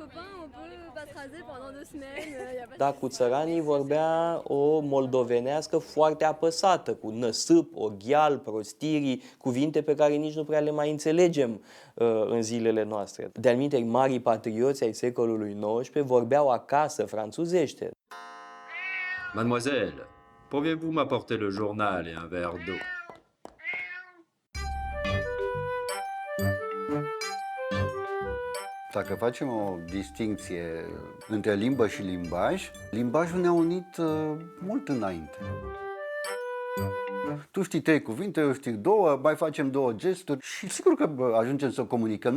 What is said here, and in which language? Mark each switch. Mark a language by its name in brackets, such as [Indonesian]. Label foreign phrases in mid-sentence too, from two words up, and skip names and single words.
[Romanian] Dar cu țăranii vorbea o moldovenească foarte apăsată, cu năsâp, oghial, prostirii, cuvinte pe care nici nu prea le mai înțelegem în zilele noastre. De-al minteri, marii patrioți ai secolului XIX vorbeau acasă franțuzește. [French] Mademoiselle, pouvez-vous m'apporter le journal et un verre d'eau? [Romanian] Dacă facem o distincție între limbă și limbaj, limbajul ne-a unit mult înainte. Tu știi 3 cuvinte, eu știu 2, mai facem 2 gesturi și sigur că ajungem să comunicăm.